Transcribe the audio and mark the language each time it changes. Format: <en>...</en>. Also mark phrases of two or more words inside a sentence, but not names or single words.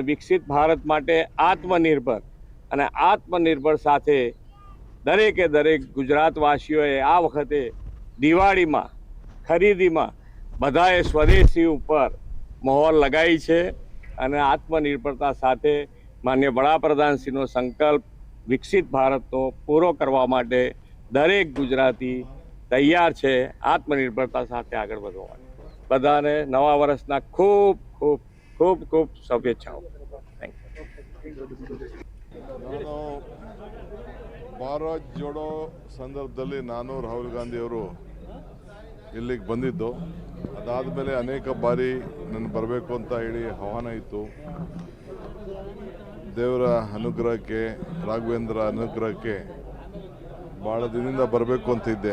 <gu>વિકસિત ભારત માટે આત્મનિર્ભર અને આત્મનિર્ભર સાથે દરેકે દરેક ગુજરાતવાસીઓએ આ વખતે દિવાળીમાં ખરીદીમાં બધાએ સ્વદેશી ઉપર મહોર લગાવી છે અને આત્મનિર્ભરતા સાથે માન્ય વડાપ્રધાનશ્રીનો સંકલ્પ વિકસિત ભારતનો પૂરો કરવા માટે દરેક ગુજરાતી તૈયાર છે આત્મનિર્ભરતા સાથે આગળ વધવા માટે. બધાને નવા વર્ષના ખૂબ ખૂબ ખૂબ ખૂબ શુભેચ્છાઓ. થેન્ક</gu> <kn>ನಾನು ಭಾರತ್ ಜೋಡೋ ಸಂದರ್ಭದಲ್ಲಿ ನಾನು ರಾಹುಲ್ ಗಾಂಧಿ ಅವರು ಇಲ್ಲಿಗೆ ಬಂದಿದ್ದು. ಅದಾದಮೇಲೆ ಅನೇಕ ಬಾರಿ ನಾನು ಬರಬೇಕು ಅಂತ ಹೇಳಿ ಆಹ್ವಾನ ಇತ್ತು. ದೇವರ ಅನುಗ್ರಹಕ್ಕೆ, ರಾಘವೇಂದ್ರ ಅನುಗ್ರಹಕ್ಕೆ ಭಾಳ ದಿನದಿಂದ ಬರಬೇಕು ಅಂತಿದ್ದೆ.</kn>